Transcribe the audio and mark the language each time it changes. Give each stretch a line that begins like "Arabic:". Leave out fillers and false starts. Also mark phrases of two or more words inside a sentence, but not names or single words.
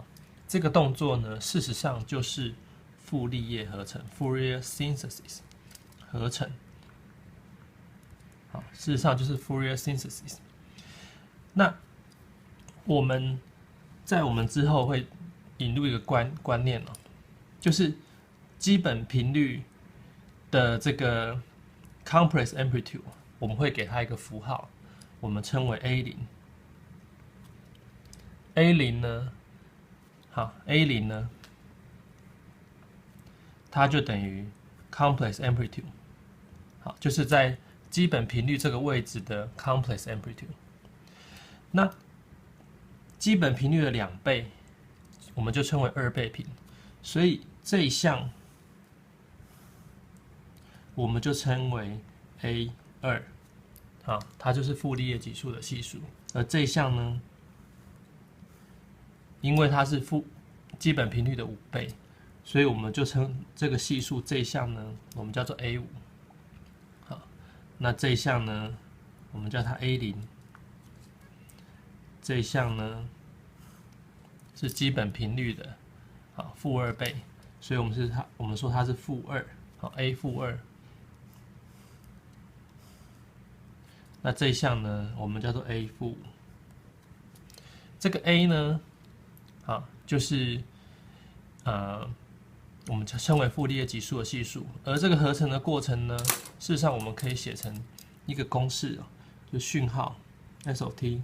Chinese: 這個動作呢，事實上就是傅立葉合成
English: （Fourier synthesis）
Chinese: 合成。好，事實上就是
English: Fourier synthesis。
Chinese: 那我們之後會引入一個觀念哦，就是基本頻率的這個
English: complex amplitude，
Chinese: 我們會給它一個符號，我們稱為 A0。A0 呢，好 ，A0 呢，它就等於
English: complex amplitude，
Chinese: 好，就是在基本頻率這個位置的
English: complex amplitude。
Chinese: 那基本頻率的2倍，我們就稱為2倍頻，所以這一項我們就稱為 A2， 好，它就是傅立葉級數的係數。而這一項呢，因為它是基本頻率的5倍，所以我們就稱這個係數這一項呢，我們叫做 A5。好，那這一項呢，我們叫它 A0。這一項呢是基本頻率的，好，-2倍，所以我們說它是-2，好 A-2。那這一項呢，我們叫做 A-5。這個 A 呢，好，就是我們稱為傅立葉級數的係數。而這個合成的過程呢，事實上我們可以寫成一個公式，就訊號
English: S of t。